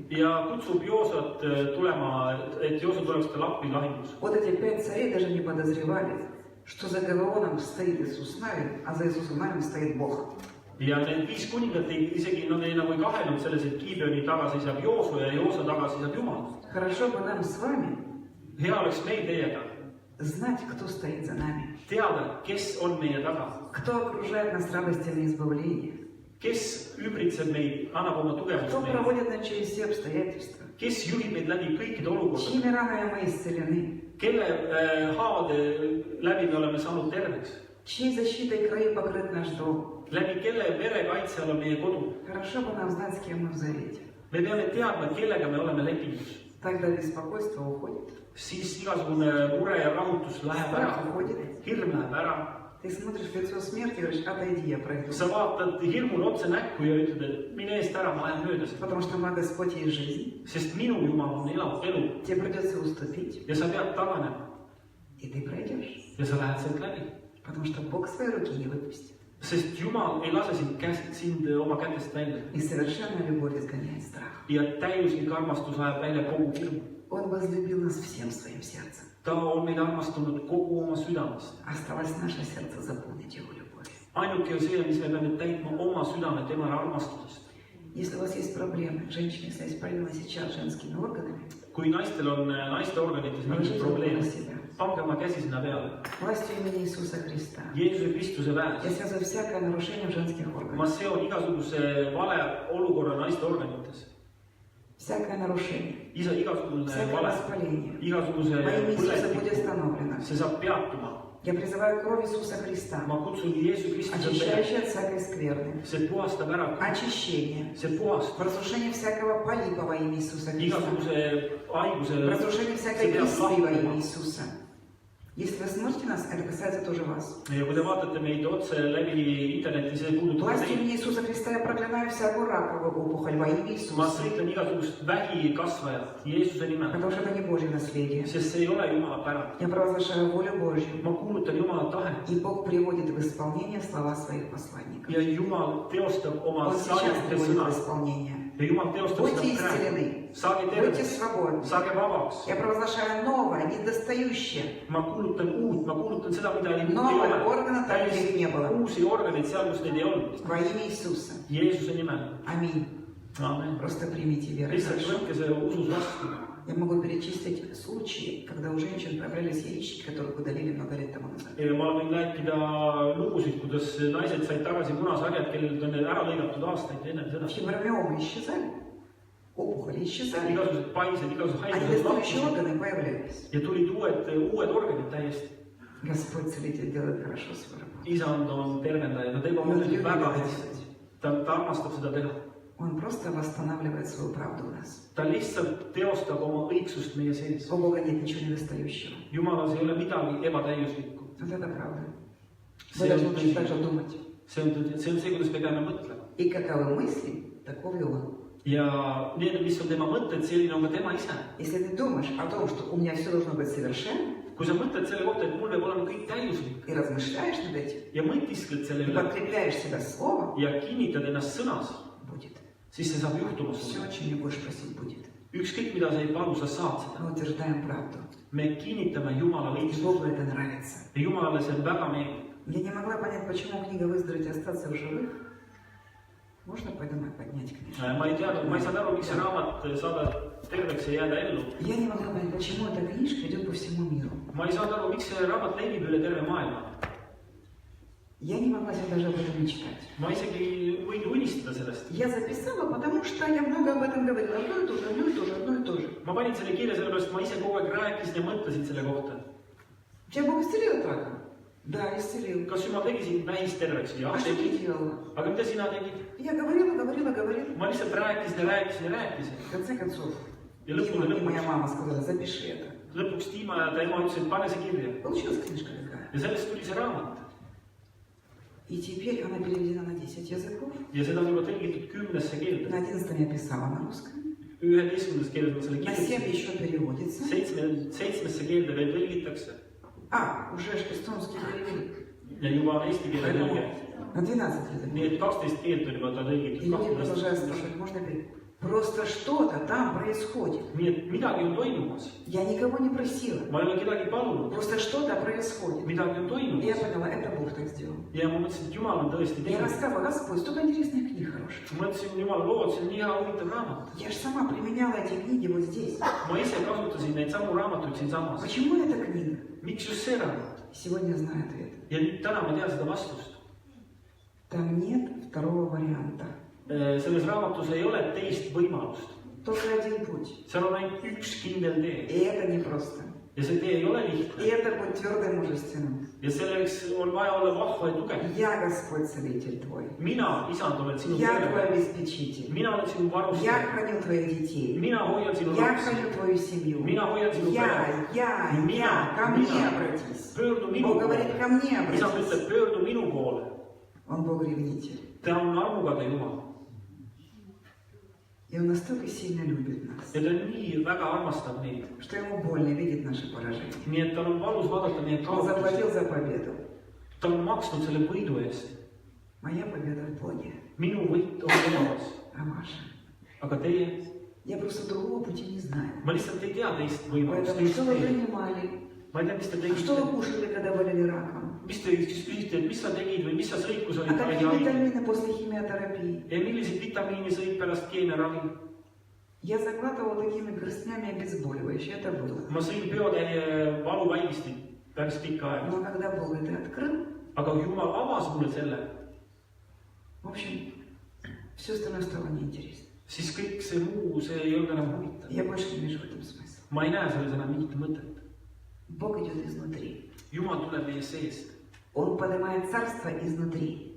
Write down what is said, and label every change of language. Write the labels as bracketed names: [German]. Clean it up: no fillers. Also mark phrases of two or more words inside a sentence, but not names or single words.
[Estonian] ja kutsub Joosat tulema, et Joosa tuleks talle appi lahingus. [Russian] Вот эти 5 царей даже не подозревали, что за Гаваоном стоит Иисус Навин, а за Иисусом Навин стоит Бог. [Estonian] ja need 5 kuningat isegi nad ei nagu ei kahelnud selles, et Gibeoni taga seisab Joosu ja Joosa taga seisab Jumal. [Russian] Хорошо бы нам с вами [Estonian] hea oleks meil teiega [Russian] знать, кто стоит за нами, [Estonian] teada, kes on meie taga, [Russian] кто окружает нас радостями избавления, [Estonian] kes ümbritseb meid, annab oma tugevust [Russian] кто [Estonian] meile, [Russian] проводит нас через все обстоятельства, [Estonian] kes juhib meid läbi kõikide olukordade, [Russian] чьими ранами мы исцелены, [Estonian] kelle haavade läbi me oleme saanud terveks, [Russian] чьей защитой крови покрыт наш дом. [Estonian] läbi kelle verekaitse all on meie kodu. [Russian] Хорошо бы нам знать, с кем мы в завете. [Estonian] me peame teadma, kellega me oleme lepingus. [Russian] Тогда беспокойство уходит, [Estonian] siis igasugune mure ja rahutus läheb [Russian] страх [Estonian] ära, [Russian] уходит. [Estonian] hirm läheb ära. [Russian] Ты смотришь в лицо смерти и говоришь, отойди, я пройду. [Estonian] sa vaatad hirmule otse näkku ja ütled, et mine eest ära, ma lähen mööda seda. [Russian] Потому что мой Господь есть жизнь. [Estonian] sest minu Jumal on elu [Russian] Тебе придется уступить, [Estonian] ja sa pead taganema [Russian] и ты пройдешь. [Estonian] ja sa lähed sealt läbi. [Russian] Потому что Бог свои руки не выпустит. [Estonian] sest Jumal ei lase sind oma kätest välja [Russian] И совершенная любовь изгоняет страх. [Estonian] ja täiuslik armastus ajab välja kogu hirmu. [Russian] Он возлюбил нас всем своим сердцем. [Estonian] ta on meid armastanud kogu oma südamest. [Russian] Осталось наше сердце заполнить его любовью. [Estonian] ainuke on see, mis me peame täitma oma südame tema armastusest. [Russian] Если у вас есть проблемы, женщины, если есть проблемы сейчас с женскими органами, [Estonian] kui naistel on naiste organites mingid [Russian] положите руку на [Estonian] probleemid, [Russian] себя. [Estonian] pange oma käsi sinna peale. [Russian] Властью имени Иисуса Христа. [Estonian] Jeesuse Kristuse väes. [Russian] Я связываю всякое нарушение в женских [Estonian] ma [Russian] органах. [Estonian] seon igasuguse vale olukorra naiste organites. [Russian] Всякое нарушение, [Estonian] igasugune [Russian] всякое [Estonian] vale, [Russian] воспаление. [Estonian] igasuguse [Russian] Во имя Иисуса будет [Estonian] põletik, [Russian] остановлено. [Estonian] see saab peatuma. [Russian] Я призываю кровь Иисуса Христа, [Estonian] ma kutsun Jeesu Kristuse peale, [Russian] очищающая от всякой скверны, [Estonian] see puhastab ära, [Russian] очищение, [Estonian] see puhastab [Russian] разрушение всякого полипа во имя Иисуса Христа, [Estonian] igasuguse haiguse, [Russian] разрушение всякой [Estonian] see peab [Russian] кисты во имя [Estonian] lahkuma, [Russian] Иисуса. Если вы смотрите нас, это касается тоже вас. [Estonian] ja kui te vaatate meid otse läbi interneti, see puudutab [Russian] Властью [Estonian] teid. [Russian] имени Иисуса Христа я проклинаю всякую раковую опухоль во имя [Estonian] Ma [Russian] Иисуса. [Estonian] sõitan igasugust vähikasvajat Jeesuse nimel, [Russian] Потому что это не Божье наследие. [Estonian] sest see ei ole Jumala pärand. [Russian] Я провозглашаю волю Божью. [Estonian] Ma kuulutan Jumala tahet [Russian] И Бог приводит в исполнение слова своих посланников. [Estonian] ja Jumal teostab oma [Russian] Он сейчас [Estonian] saadete [Russian] приводит в [Estonian] sõna. [Russian] исполнение. [Estonian] Ja Jumal teostab [Russian] Будьте [Estonian] seda praegu. [Russian] исцелены. [Estonian] Saage [Russian] Будьте [Estonian] terveks, [Russian] свободны. [Estonian] saage vabaks. [Russian] Я провозглашаю новое, недостающее. [Estonian] Ma kuulutan uut, ma kuulutan seda, mida ei [Russian] Новых органов там, где их не было. [Estonian] uusi organeid seal, kus neid ei olnud. [Russian] Во имя Иисуса. [Estonian] Jeesuse nimel. [Russian] Аминь. [Estonian] Amen. [Russian] Просто примите веру. [Estonian] Lihtsalt [Russian] Хорошо? [Estonian] võtke see usus vastu. [Russian] Я могу перечислить случаи, когда у женщин появлялись яички, которых удалили много лет тому назад. [Estonian] Ja ma võin rääkida lugusid, kuidas naised said tagasi munasarjad, kellelt on need ära lõigatud aastaid enne seda. [Russian] Фибромиомы исчезали, опухоли исчезали, [Estonian] Igasugused paised, igasugused [Russian] а [Estonian] haigused [Russian] недостающие [Estonian] lahkusid [Russian] органы появлялись. [Estonian] ja tulid uued organid täiesti. [Russian] Господь Целитель делает хорошо свою работу. [Estonian] Isand on tervendaja, ta teeb oma [Russian] Он [Estonian] tööd [Russian] любит [Estonian] väga [Russian] это [Estonian] hästi. [Russian] делать. [Estonian] Ta armastab seda teha. [Russian] Он просто восстанавливает свою правду у нас. [Estonian] Ta lihtsalt teostab oma õigsust meie sees. [Russian] У Бога нет ничего недостающего. [Estonian] Jumalas ei ole midagi ebatäiuslikku. [Russian] Вот это правда. Вы [Estonian] See [Russian] должны [Estonian] on [Russian] учить [Estonian] tõsi. [Russian] также думать. [Estonian] See on see, kuidas me peame mõtlema. [Russian] И каковы мысли, таков и он. [Estonian] Ja need, mis on tema mõtted, selline on ka tema ise. [Russian] Если ты думаешь о том, что у меня все должно быть совершенно, [Estonian] Kui sa mõtled selle kohta, et mul peab olema kõik täiuslik [Russian] и размышляешь над этим, [Estonian] ja mõtiskled selle [Russian] и [Estonian] üle [Russian] подкрепляешь себя словом, [Estonian] ja kinnitad ennast sõnas, [Russian] будет. [Estonian] siis see saab juhtuma [Russian] Все, [Estonian] sulle. [Russian] о чем мне будешь просить, будет. [Estonian] Ükskõik, mida sa ei palu, sa saad seda. [Russian] Мы утверждаем правду. [Estonian] Me kinnitame Jumala [Russian] И [Estonian] õigsust. [Russian] Богу это нравится. [Estonian] Ja Jumalale see väga meeldib. [Russian] Я не могла понять, почему книга «Выздороветь и остаться в живых». Можно подумать, поднять книжку? [Estonian] Ma ei teadnud, ma ei saanud aru, miks see raamat saada terveks ja jääda ellu. [Russian] Я не могла понять, почему эта книжка идет по всему миру. [Estonian] Ma ei saanud aru, miks see raamat levib üle terve maailma. [Russian] Я не могла себе даже об этом мечтать. [Estonian] Ma isegi võin unistada sellest. [Russian] Я записала, потому что я много об этом говорила. Одно и то же, одно и то же, одно и то же. [Estonian] Ma panin selle kirja sellepärast, ma ise kogu aeg rääkisin ja mõtlesin selle kohta. [Russian] Тебя Бог исцелил от рака? Да, исцелил. [Estonian] Kas Jumal tegi sind vähist terveks? Jah, [Russian] А что ты [Estonian] tegi. [Russian] делала? [Estonian] Aga mida sina tegid? [Russian] Я говорила. [Estonian] Ma lihtsalt rääkisin ja rääkisin ja rääkisin. [Russian] В конце концов, [Estonian] Ja [Russian] Дима и [Estonian] lõppude [Russian] моя [Estonian] lõpuks, [Russian] мама сказали, запиши это. [Estonian] lõpuks Tiima ja ta ema ütlesid, et pane see kirja. [Russian] Получилась книжка такая. [Estonian] Ja sellest tuli see raamat. [Russian] И теперь она переведена на 10 языков. [Estonian] Ja seda on juba tõlgitud 10 keelde. [Russian] На 11 я писала на русском. [Estonian] 11 keeles ma selle [Russian] На 7 [Estonian] kirjutasin. [Russian] еще переводится. [Estonian] 7 keelde veel tõlgitakse. [Russian] Уже эстонский перевели. [Estonian] Ja juba on eesti keele tõlge. [Russian] На 12 языков. [Estonian] Nii et 12 keelt on juba ta [Russian] И [Estonian] tõlgitud. [Russian] люди продолжают спрашивать, можно перевести? Просто что-то там происходит. [Estonian] Nii et midagi on toimumas. [Russian] Я никого не просила. [Estonian] Ma ei ole kedagi palunud. [Russian] Просто что-то происходит. [Estonian] Midagi on [Russian] И я [Estonian] toimumas. [Russian] поняла, это Бог так сделал. [Estonian] Ja ma mõtlesin, et Jumal on tõesti [Russian] Я [Estonian] teinud. [Russian] рассказывала, Господь, столько интересных книг хороших. [Estonian] Ma mõtlesin, Jumal lood, see on nii hea huvitav raamat. [Russian] Я же сама применяла эти книги вот здесь. [Estonian] Ma ise kasutasin neid samu raamatuid siinsamas. [Russian] Почему эта книга? [Estonian] Miks just see raamat? [Russian] Сегодня я знаю ответ. [Estonian] Ja nüüd täna ma tean seda vastust. [Russian] Там нет второго варианта. [Estonian] Selles raamatus ei ole teist võimalust. [Russian] Только один путь. [Estonian] Seal on ainult üks kindel tee. [Russian] И это непросто. [Estonian] Ja see tee ei ole [Russian] И [Estonian] lihtne. [Russian] это путь твердый и мужественным. [Estonian] Ja selleks on vaja olla vahva ja tugev. [Russian] Я Господь Целитель твой. [Estonian] Mina, isand, olen sinu [Russian] Я твой [Estonian] terve. [Russian] обеспечитель. [Estonian] Mina olen sinu [Russian] Я [Estonian] varustaja. [Russian] храню твоих детей. [Estonian] Mina hoian sinu [Russian] Я [Estonian] lapsi. [Russian] храню твою семью. [Estonian] Mina hoian sinu pere. [Russian] Я. Ко мне обратись. [Estonian] Pöördu minu [Russian] Бог говорит, [Estonian] poole. [Russian] ко мне [Estonian] Isand [Russian] обратись. [Estonian] ütleb, pöördu minu poole. [Russian] Он Бог ревнитель. [Estonian] Ta on armukade Jumal. [Russian] И Он настолько сильно любит нас, [Estonian] Ja ta nii väga armastab meid. [Russian] что Ему больно видеть наше поражение. [Estonian] Nii et tal on valus vaadata meie [Russian] Он [Estonian] kaotust. [Russian] заплатил за победу. [Estonian] Ta on maksnud selle võidu eest. [Russian] Моя победа в Боге. [Estonian] Minu võit on Jumalas. [Russian] А ваша? [Estonian] Aga teie? [Russian] Я просто другого пути не знаю. [Estonian] Ma lihtsalt ei tea teist võimalust. [Russian] Поэтому что вы принимали? [Estonian] Ma ei tea, mis te [Russian] Что вы [Estonian] tegite. [Russian] кушали, когда болели раком? [Estonian] Mis te küsite, et mis sa tegid või mis sa sõid, kui sa [Russian] А [Estonian] olid [Russian] какие [Estonian] haige? [Russian] витамины после химиотерапии? [Estonian] Ja milliseid vitamiine sõid pärast keemiaravi? [Russian] Я заглатывала такими горстнями обезболивающие. Это было. [Estonian] Ma sõin peotäie valuvaigistit päris pikka aega. [Russian] Но когда Бог это открыл, [Estonian] Aga Jumal avas mulle selle, [Russian] в общем, все остальное стало неинтересно. [Estonian] siis kõik see muu, see ei olnud enam huvitav. [Russian] Я больше не вижу в этом смысла. [Estonian] Ma ei näe selles enam mingit mõtet. [Russian] Бог идет изнутри. [Estonian] Jumal tuleb meie seest. [Russian] Он поднимает царство изнутри.